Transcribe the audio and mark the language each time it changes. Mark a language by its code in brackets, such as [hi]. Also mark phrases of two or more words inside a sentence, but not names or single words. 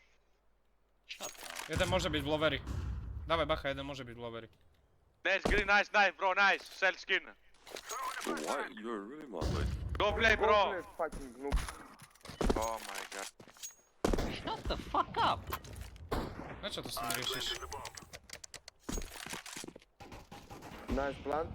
[sk] Jeden môže byť v loveri. Dávaj bacha, jeden môže byť v loveri. [en] Nice green, nice, bro, nice. Sell skin. Why? You're really mad, like. Go play, Go bro. play, fucking noob. Oh my god. Shut the fuck up! [pl] Dlaczego to sobie ryszysz? [en] Nice plant.